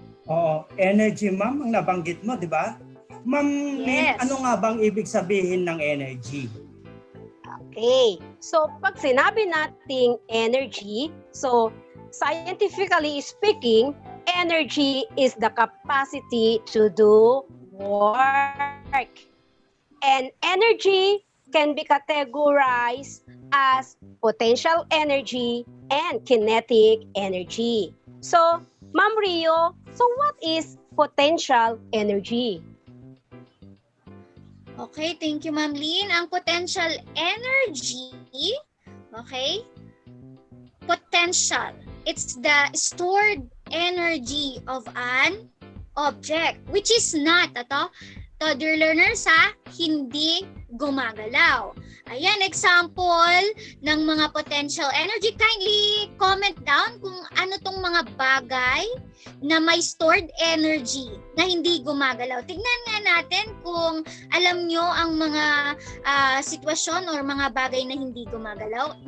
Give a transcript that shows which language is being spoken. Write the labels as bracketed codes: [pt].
[tl] Oo, energy, ma'am, ang nabanggit mo, di ba? Ma'am Lynn, [en] Yes. [tl] ano nga bang ibig sabihin ng energy? [en] Okay. So, [tl] pag sinabi nating energy, [en] so scientifically speaking, energy is the capacity to do work. And energy can be categorized as potential energy and kinetic energy. So, Ma'am Rio, so what is potential energy? Okay, thank you, Ma'am Lynn. Ang potential energy, okay, potential. It's the stored energy of an object, which is not, dear learners, [tl] hindi gumagalaw. Ayan, example ng mga potential energy. [en] Kindly comment down [tl] kung ano tong mga bagay na may stored energy na hindi gumagalaw. Tignan nga natin kung alam nyo ang mga sitwasyon or mga bagay na hindi gumagalaw.